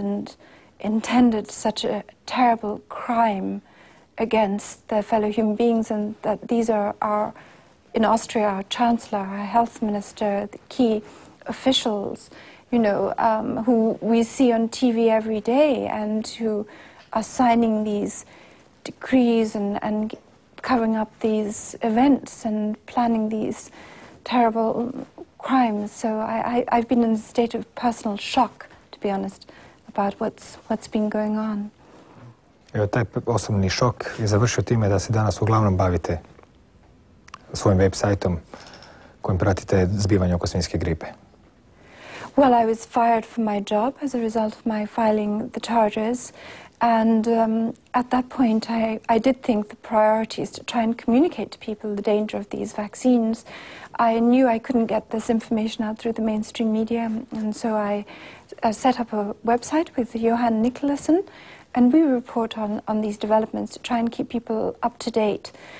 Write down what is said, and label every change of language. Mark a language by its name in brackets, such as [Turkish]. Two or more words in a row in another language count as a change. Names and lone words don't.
[English] and intended such a terrible crime against their fellow human beings, and that these are in Austria, our chancellor, our health minister, the key officials, you know, who we see on TV every day and who are signing these decrees and covering up these events and planning these terrible crimes. So I've been in a state of personal shock, to be honest, about what's been going on. [Croatian] Evo, taj osobni šok je završio time da se danas uglavnom bavite svojim web sajtom kojim pratite zbivanje oko svinjske gripe. [English] Well, I was fired from my job as a result of my filing the charges, and at that point I did think the priority is to try and communicate to people the danger of these vaccines. I knew I couldn't get this information out through the mainstream media, and so I set up a website with Johan Nicolason, and we report on these developments to try and keep people up to date.